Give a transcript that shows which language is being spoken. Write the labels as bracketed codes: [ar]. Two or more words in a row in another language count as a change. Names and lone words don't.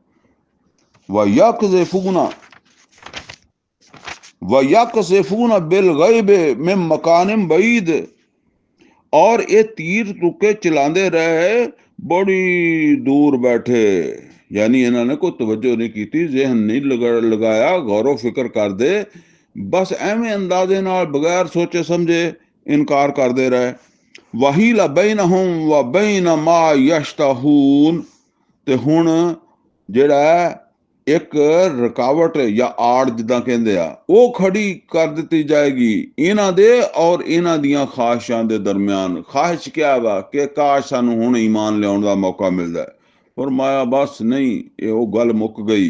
[ar] وَيَقْذِفُونَ بِالْغَيْبِ مِنْ مَكَانٍ بَعِيدٍ, [pa] ਔਰ ਇਹ ਤੀਰ ਤੁੱਕੇ ਚਲਾਉਂਦੇ ਰਹੇ ਬੜੀ ਦੂਰ ਬੈਠੇ, ਯਾਨੀ ਇਹਨਾਂ ਨੇ ਕੋਈ ਤਵੱਜੋ ਨਹੀਂ ਕੀਤੀ, ਜ਼ਿਹਨ ਨਹੀਂ ਲਗਾਇਆ, ਗੌਰੋ ਫਿਕਰ ਕਰਦੇ, ਬਸ ਐਵੇਂ ਅੰਦਾਜ਼ੇ ਨਾਲ ਬਗੈਰ ਸੋਚੇ ਸਮਝੇ ਇਨਕਾਰ ਕਰਦੇ ਰਹੇ। [ar] وَحِيلَ بَيْنَهُمْ وَبَيْنَ مَا يَشْتَهُونَ, [pa] ਤੇ ਹੁਣ ਜਿਹੜਾ ਇੱਕ ਰੁਕਾਵਟ ਜਾਂ ਆੜ ਜਿੱਦਾਂ ਕਹਿੰਦੇ ਆ, ਉਹ ਖੜੀ ਕਰ ਦਿੱਤੀ ਜਾਏਗੀ ਇਹਨਾਂ ਦੇ ਔਰ ਇਹਨਾਂ ਦੀਆਂ ਖਾਹਿਸ਼ਾਂ ਦੇ ਦਰਮਿਆਨ। ਖਾਹਿਸ਼ ਕਿਆ ਵਾ ਕਿ ਕਾਸ਼ ਸਾਨੂੰ ਹੁਣ ਈਮਾਨ ਲਿਆਉਣ ਦਾ ਮੌਕਾ ਮਿਲਦਾ, ਫਰਮਾਇਆ ਬਸ ਨਹੀਂ, ਇਹ ਉਹ ਗੱਲ ਮੁੱਕ ਗਈ।